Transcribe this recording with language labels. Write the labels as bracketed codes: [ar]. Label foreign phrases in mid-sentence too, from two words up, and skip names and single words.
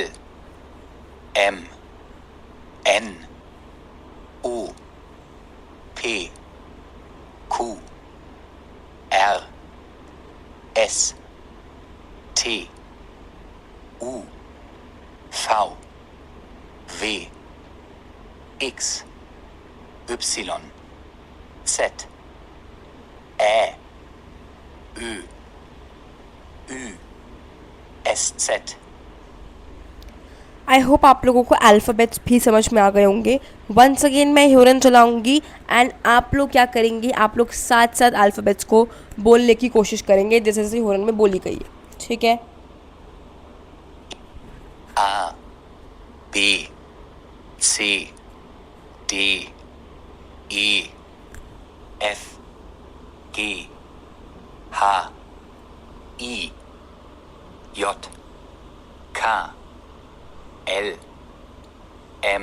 [de] M, N, O, P, Q, R, S, T, U, V, W, X, Y, Z, Ä, Ö, Ü, SZ. [en] I hope [hi] आप लोगों को अल्फ़ाबेट्स भी समझ में आ गए होंगे। [en] once again [hi] मैं ह्योरन चलाऊंगी एंड आप लोग क्या करेंगे, आप लोग साथ साथ अल्फ़ाबेट्स को बोलने की कोशिश करेंगे जैसे जैसे ह्योरन में बोली गई है, ठीक है। [de] A, B, C, D, E F G H I J K L M